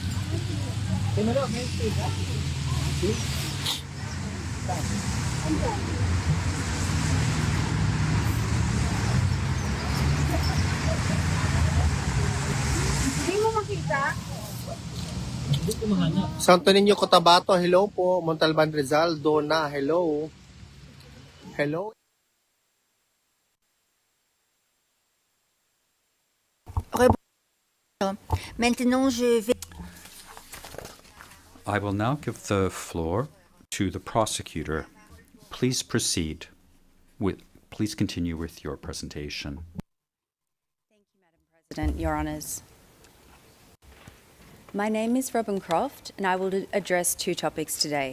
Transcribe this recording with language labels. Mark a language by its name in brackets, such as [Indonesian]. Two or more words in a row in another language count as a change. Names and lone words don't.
[Filipino] Hindi mo makita? Santo Niño Cotabato, hello po. Montalban Rizal, Dona, hello. Hello. [French] Maintenant, je vais... [English] I will now give the floor to the prosecutor. Please proceed please continue with your presentation. Thank you, Madam President, Your Honours. My name is Robin Croft, and I will address two topics today.